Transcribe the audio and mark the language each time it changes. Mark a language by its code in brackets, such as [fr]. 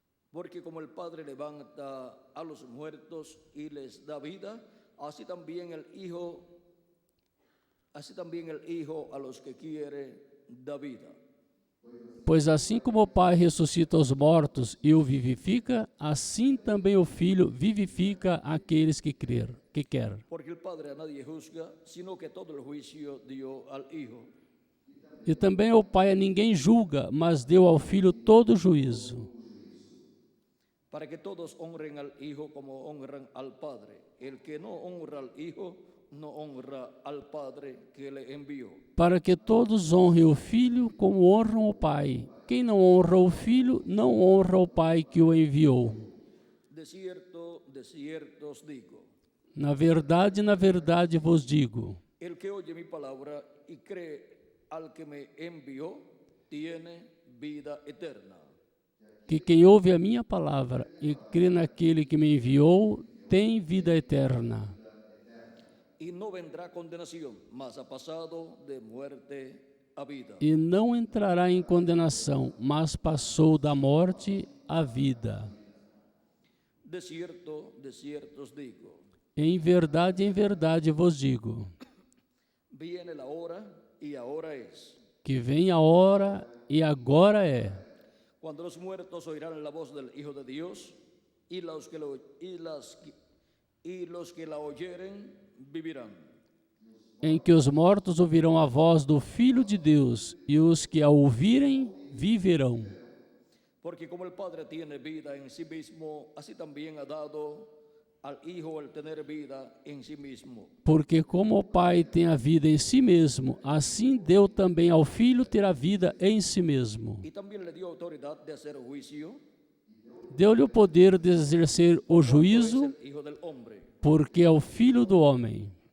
[es] Porque como el Padre levanta a los muertos y les da vida, así también el Hijo a los que quiere da vida. [pt] Pois assim como o Pai ressuscita os mortos e o vivifica, assim também o Filho vivifica aqueles que quer. [es] Porque el Padre a nadie juzga, sino que todo el juicio dio al Hijo. [pt] E também o Pai a ninguém julga, mas deu ao Filho todo o juízo. [es] Para que todos honren al Hijo como honran al Padre. El que no honra al Hijo, no honra al Padre que le envió. [pt] Para que todos honrem o Filho como honram o Pai. Quem não honra o Filho, não honra o Pai que o enviou. [es] De cierto os digo. [pt] Na verdade vos digo. [es] El que oye mi palabra y cree al que me envió, tiene vida eterna. [pt] Que quem ouve a minha palavra e crê naquele que me enviou, tem vida eterna. E não [es] vendrá [pt] condenação, mas ha passado de [es] muerte [pt] a vida. E não entrará em condenação, mas passou da morte à vida. [es] De cierto os digo. [pt] Em verdade vos digo. [es] Viene la hora y ahora es. [pt] Que vem a hora e agora é. [es] Cuando los muertos oirán la voz del Hijo de Dios, y los que la oyeren vivirán. [pt] Em que os mortos ouvirão a voz do Filho de Deus, e os que a ouvirem viverão. [es] Porque como el Padre tiene vida en sí mismo, así también ha dado al Hijo el tener vida en sí mismo. [pt] Porque como o Pai tem a vida em si mesmo, assim deu também ao Filho ter a vida em si mesmo. [es] Y también le dio autoridad de hacer juicio. [pt] Deu-lhe o poder de exercer o juízo, porque é o Filho do homem.